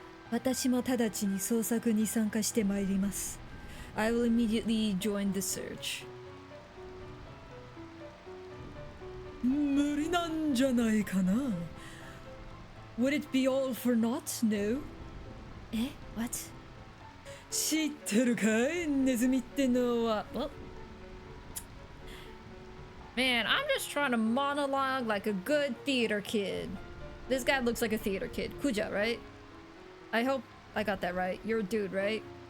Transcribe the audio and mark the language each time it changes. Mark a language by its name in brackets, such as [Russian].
[Japanese] 私も直ちに捜索に参加してまいります。 [English] I will immediately join the search. [Japanese] 無理なんじゃないかな。 [English] Would it be all for naught? No. え What? [Japanese] 知ってるかいネズミってのは。 [English] Well, man, I'm just trying to monologue like a good theater kid. This guy looks like a theater kid. Kuja, right? I hope I got that right. You're a dude, right?